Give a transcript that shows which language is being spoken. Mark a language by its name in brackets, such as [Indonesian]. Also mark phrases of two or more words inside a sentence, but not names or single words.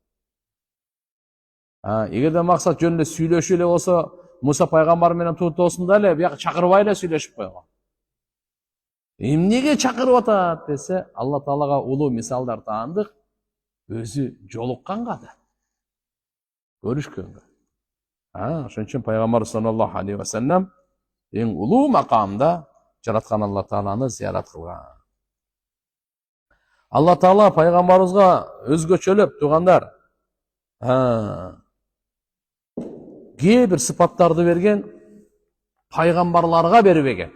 [Kyrgyz] Эгерде максат жөн эле сүйлөшүү эле болсо, Муса пайгамбар менен туутоосунда эле бияка чакырбай эле сүйлөшүп койгон. Эмнеге чакырып атат десе, Алла Таалага улуу мисалдар таандык, өзү жолукканга да, көрүшкөнгө. Ошон үчүн пайгамбар [Arabic] صلى الله عليه وسلم [Kyrgyz] эң улуу макамда жараткан Алла Тааланы зиярат кылган. Алла Таала пайгамбарыбызга өзгөчөлөп тугандар кээ бир сыпаттарды берген, пайгамбарларга бербеген.